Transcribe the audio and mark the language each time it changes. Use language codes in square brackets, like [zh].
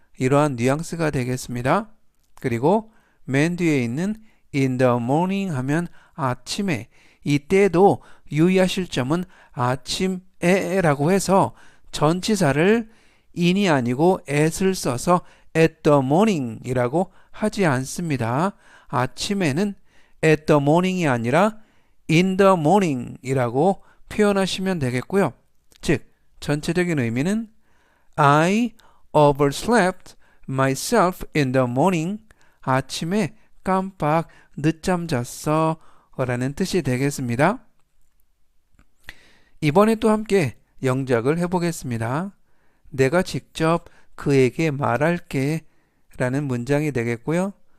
[ko] 이러한 뉘앙스가 되겠습니다. 그리고 맨 뒤에 있는 in the morning 하면 아침에, 이때도 유의하실 점은 아침에라고 해서 전치사를 in이 아니고 at을 써서 at the morning 이라고 하지 않습니다. 아침에는 at the morning 이 아니라 in the morning 이라고 표현하시면 되겠고요. [en] 즉, 전체적인 의미는 I overslept myself in the morning. [ko] 아침에 깜빡 늦잠 잤어 라는 뜻이 되겠습니다. 이번에 또 함께 영작을 해보겠습니다. 내가 직접 그에게 말할게 라는 문장이 되겠고요.